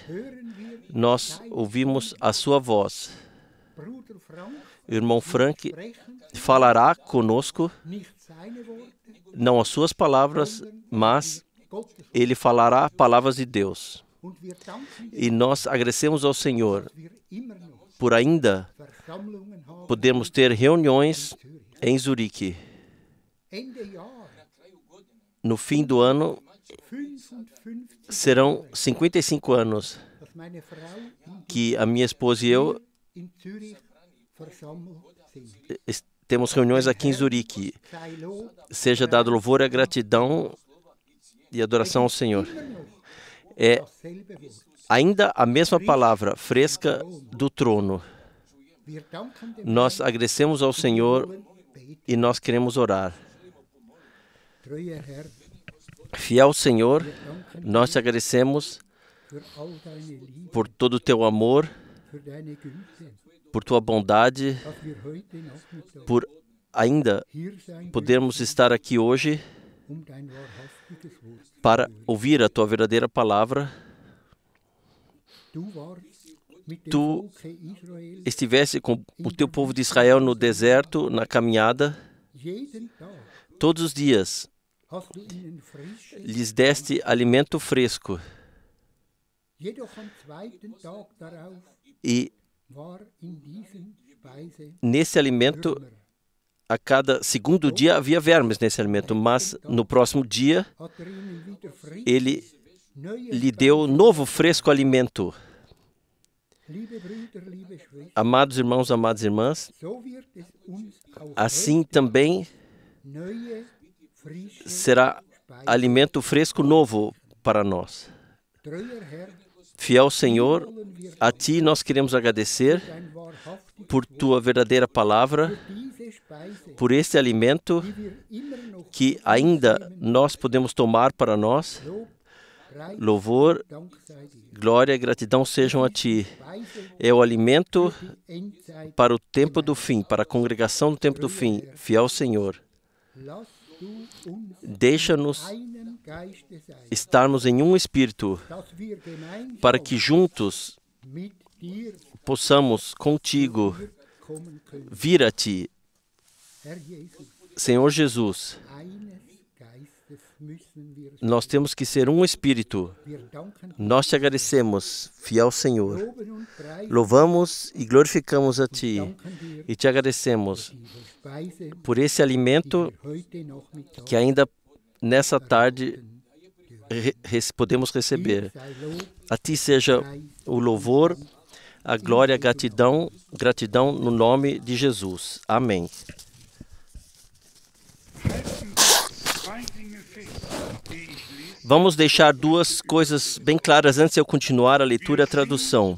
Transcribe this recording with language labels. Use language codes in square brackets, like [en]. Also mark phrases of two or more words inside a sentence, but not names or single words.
[de] hören wir [pt] nós ouvimos a sua voz. [de] Bruder Frank [pt] O irmão Frank [de] sprechen, [pt] falará conosco, [de] nicht seine Worte, [pt] não as suas palavras, mas [de] Gottes. [pt] ele falará palavras de Deus. [de] Und wir danken [pt] E nós agradecemos ao Senhor [de] dass wir immer noch [pt] por ainda [de] Versammlungen haben. [pt] podermos ter reuniões em Zurique. [de] Ende Jahr [pt] No fim do ano 55, serão 55 anos [de] dass meine Frau [pt] que a minha esposa e eu [de] in Zürich versammelt sind. [pt] temos reuniões aqui em Zurique. [de] Sei Lob, [pt] Seja dado louvor e gratidão e adoração ao Senhor. É [de] dasselbe Wort. [pt] ainda a mesma palavra fresca do trono. [de] Wir danken dem [pt] Nós agradecemos ao Senhor e nós queremos orar. [de] Treuer Herr, [pt] Fiel Senhor, [de] wir danken [pt] nós te agradecemos [de] für all deine Liebe, [pt] por todo o teu amor, [de] für deine Güte, [pt] por tua bondade, [de] dass wir heute Nachmittag [pt] por ainda [de] hier sein [pt] podermos [de] dürfen, [pt] estar aqui hoje [de] dein wahrhaftiges Wort zu [pt] para [de] hören. [pt] ouvir a tua verdadeira palavra. [de] Du warst mit dem [pt] Tu [de] Volke Israel [pt] estivesse com o teu povo de Israel no deserto, na caminhada, [de] jeden Tag, [pt] todos os dias [de] hast du ihnen frisch, [pt] lhes deste alimento fresco. [de] jedoch am zweiten Tag darauf [pt] E [de] war in diesen Speise [pt] nesse alimento, [de] Würmer. [pt] a cada segundo dia havia vermes nesse alimento, mas no próximo dia [de] Hat ihnen wieder frisch, [pt] ele [de] neue [pt] lhe deu novo fresco alimento. [de] Liebe Brüder, liebe Schwestern, [pt] Amados irmãos, amadas irmãs, [de] so wird es uns auch [pt] assim [de] heute [pt] também [de] neue, frische [pt] será [de] Speise. [pt] alimento fresco novo para nós. [de] Treuer Herr, [pt] Fiel Senhor, [de] wollen wir [pt] a Ti nós queremos agradecer [de] dein wahrhaftiges [pt] por Tua verdadeira palavra, [de] für diese Speise, [pt] por este alimento [de] die wir immer noch [pt] que ainda nós podemos tomar para nós. [de] Lob, Preis, [pt] Louvor, [de] Dank sei dir. [pt] glória e gratidão sejam a Ti. [de] Speise [pt] É o alimento [de] die Endzeit. [pt] para o tempo do fim, para a congregação do tempo do fim. Fiel Senhor, [de] Lass du uns [pt] deixa-nos [de] einen Geiste sein, [pt] estarmos em um espírito, [de] dass wir gemeinsam [pt] para que juntos [de] mit dir [pt] possamos contigo [de] kommen können. [pt] vir a Ti. [de] Herr Jesus, [pt] Senhor Jesus, [de] eines Geistes müssen wir sein. [pt] nós temos que ser um espírito. [de] Wir danken, [pt] Nós te agradecemos, fiel Senhor. [de] loben und preisen, [pt] Louvamos e glorificamos a Ti [de] danken dir [pt] e te agradecemos [de] diese Speise, [pt] por esse alimento [de] die wir heute Nachmittag [pt] que ainda nessa tarde podemos receber. [de] sei Lob, [pt] A Ti seja o louvor, a glória, a gratidão no nome de Jesus. Amém. Vamos deixar duas coisas bem claras antes de eu continuar a leitura e a tradução.